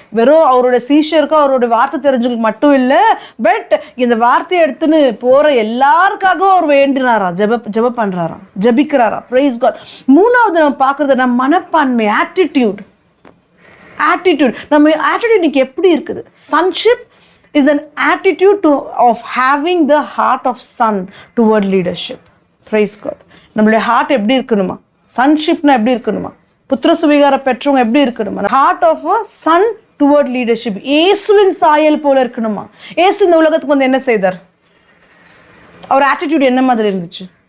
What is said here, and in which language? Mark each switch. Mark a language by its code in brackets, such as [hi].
[ta] வெறும் அவரோட சீஷருக்கும் அவரோட வார்த்தை தெரிஞ்சவங்களுக்கு மட்டும் இல்லை, பட் இந்த வார்த்தையை எடுத்துன்னு போற எல்லாருக்காகவும் அவர் வேண்டினாரா, ஜெபம் பண்றாரா, ஜெபிக்கிறாரா. Price God. மூணாவது நம்ம பார்க்கறது நம்ம மனப்பான்மை, ஆட்டிடியூட். நம்ம ஆட்டிடியூட் இன்னைக்கு எப்படி இருக்குது? [en] Sonship is an attitude of having the heart of son toward leadership. Praise God. [ta] நம்மளுடைய ஹார்ட் எப்படி இருக்கணுமா? சன்ஷிப்னா எப்படி இருக்கணுமா? புத்திர சுவிகார பெற்றவங்க எப்படி இருக்கணுமா? [en] Heart of a son toward leadership. [ta] இயேசுவின் சாயல் போல இருக்கணுமா? இயேசு இந்த உலகத்துக்கு வந்து என்ன செய்தார்? அவர் ஆட்டிடியூட் என்ன மாதிரி இருந்துச்சு?